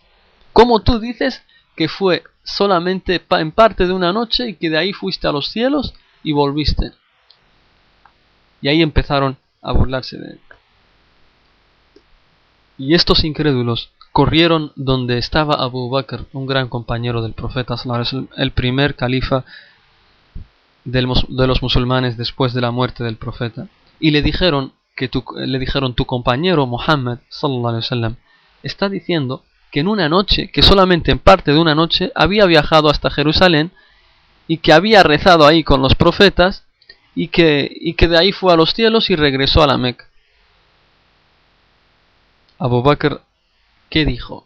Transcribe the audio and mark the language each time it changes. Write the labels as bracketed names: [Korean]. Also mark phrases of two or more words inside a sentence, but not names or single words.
[Spanish] ¿Cómo tú dices que fue solamente en parte de una noche y que de ahí fuiste a los cielos y volviste? Y ahí empezaron a burlarse de él. Y estos incrédulos corrieron donde estaba Abu Bakr, un gran compañero del profeta [Arabic] صلى الله عليه وسلم, [Spanish] el primer califa de los musulmanes después de la muerte del profeta. Y le dijeron tu compañero Muhammad [Arabic] صلى الله عليه وسلم [Spanish] está diciendo que en una noche, que solamente en parte de una noche había viajado hasta Jerusalén y que había rezado ahí con los profetas y que de ahí fue a los cielos y regresó a la Meca. Abu Bakr, ¿qué dijo?